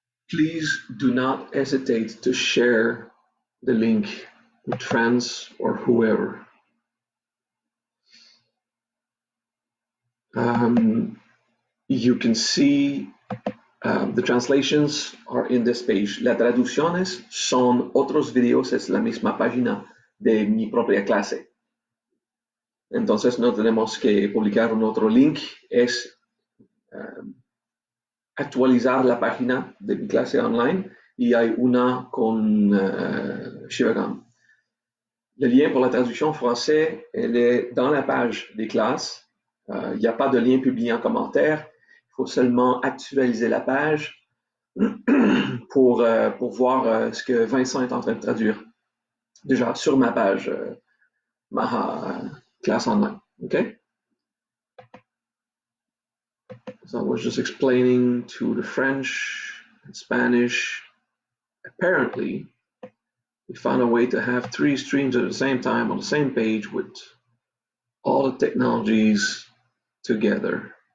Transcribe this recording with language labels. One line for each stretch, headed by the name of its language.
English: Please do not hesitate to share the link with friends or whoever. You can see the translations are in this page.
Spanish: Las traducciones son otros videos, es la misma página de mi propia clase. Entonces no tenemos que publicar un otro link, es actualizar la página de mi clase online y hay una con Shivagam.
French: Le lien pour la traduction français, elle est dans la page des classes. Il n'y a pas de lien publié en commentaire. Il faut seulement actualiser la page pour voir ce que Vincent est en train de traduire. Déjà sur ma page, ma classe online.
English: Okay? So I was just explaining to the French and Spanish. Apparently, we found a way to have 3 streams at the same time on the same page with all the technologies together.